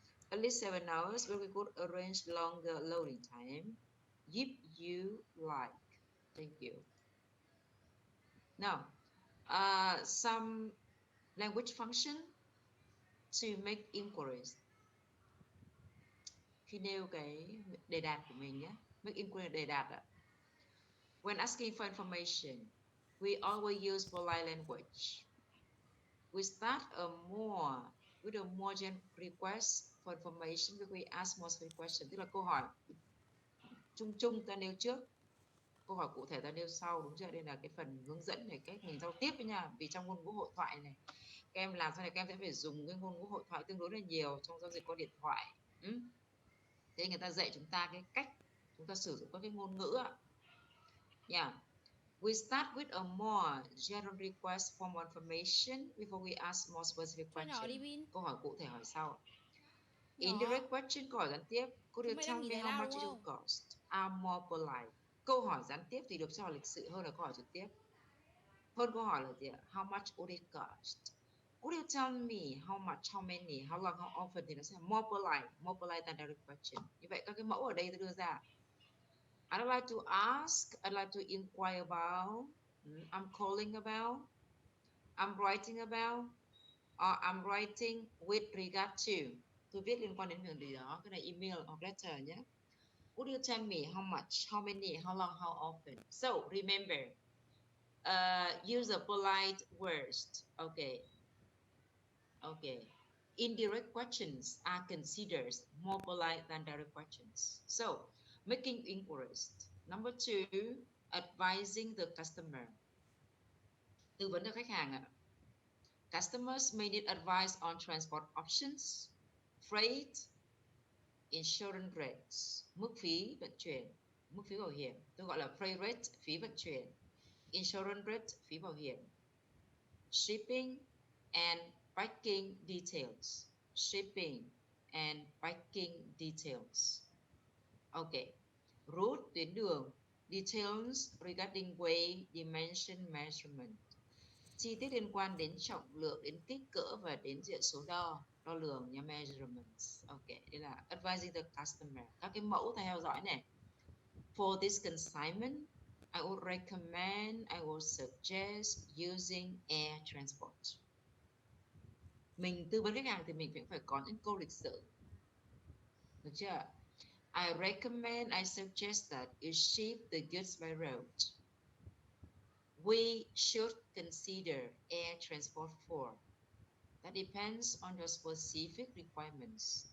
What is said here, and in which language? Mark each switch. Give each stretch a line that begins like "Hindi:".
English: At least 7 hours, but we could arrange longer loading time if you like. Thank you. Now, some language function to make inquiries.
Vietnamese: Khi nêu cái đề đạt của mình nhé, make inquiry đề đạt ạ.
English: When asking for information, we always use polite language. We start with a more general request for information before we ask more specific question.
Vietnamese: Tức là câu hỏi chung chung ta nêu trước, câu hỏi cụ thể ta nêu sau, đúng chưa? Đây là cái phần hướng dẫn về cách mình giao tiếp với nha. Vì trong ngôn ngữ hội thoại này, các em làm sau này các em sẽ phải dùng cái ngôn ngữ hội thoại tương đối là nhiều trong giao dịch qua điện thoại. Thế người ta dạy chúng ta cái cách chúng ta sử dụng các cái ngôn ngữ ạ.
English: Yeah. We start with a more general request for more information before we ask more specific questions.
Vietnamese: Câu hỏi cụ thể hỏi sau.
English: Indirect question,
Vietnamese: câu hỏi gián tiếp.
English: Could you tell me how much it will cost? Are more polite.
Vietnamese: Câu hỏi gián tiếp thì được cho là lịch sự hơn là câu hỏi trực tiếp. Hơn câu hỏi là gì ạ?
English: How much would it cost? Could you tell me how much, how many, how long, how often
Vietnamese: thì nó sẽ
English: more polite than direct question.
Vietnamese: Như vậy các cái mẫu ở đây tôi đưa ra.
English: I'd like to ask, I'd like to inquire about, I'm calling about, I'm writing about, or I'm writing with regard to.
Vietnamese: Tôi viết liên quan đến việc gì đó, cái này email hoặc letter nhé.
English: Would you tell me how much, how many, how long, how often? So remember, use a polite words. Okay. Indirect questions are considered more polite than direct questions. So, making inquiries. Number 2, advising the customer.
Vietnamese: Tư vấn cho khách hàng ạ.
English: Customers may need advice on transport options, freight, insurance rates,
Vietnamese: mức phí vận chuyển, mức phí bảo hiểm. Tôi gọi là freight rate, phí vận chuyển, insurance rate, phí bảo hiểm,
English: shipping and packing details. Shipping and packing details. Okay. Route,
Vietnamese: tuyến đường.
English: Details regarding weight, dimension, measurement.
Vietnamese: Chi tiết liên quan đến trọng lượng, đến kích cỡ và đến diện số đo lường nha, measurements.
English: Okay,
Vietnamese: đây là
English: advising the customer.
Vietnamese: Các cái mẫu theo dõi này.
English: For this consignment, I would recommend, I would suggest using air transport.
Vietnamese: Mình tư vấn khách hàng thì mình cũng phải có những câu lịch sự. Được chưa?
English: I recommend, I suggest that you ship the goods by road. We should consider air transport for. That depends on your specific requirements.